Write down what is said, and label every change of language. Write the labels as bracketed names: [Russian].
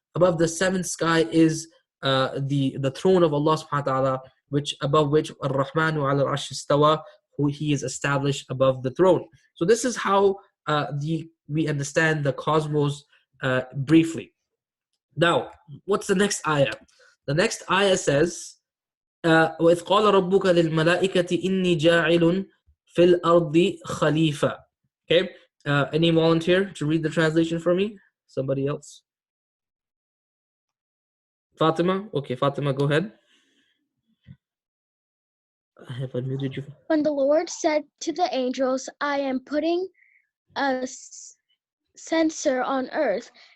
[English] Above the seventh sky is the throne of Allah subhanahu wa ta'ala, which above which Ar-Rahmanu ala al-Arsh istawa, who he is established above the throne. So this is how we understand the cosmos briefly. Now, what's the next ayah? The next ayah says, [Arabic] وَإِذْ قَالَ رَبُّكَ لِلْمَلَائِكَةِ إِنِّي جَاعِلٌ فِي الْأَرْضِ خَلِيفَةً. [English] Okay, any volunteer to read the translation for me? Somebody else? Fatima? Okay, Fatima, go ahead. I have unmuted you. When the Lord said to the angels, I am putting a censor on earth,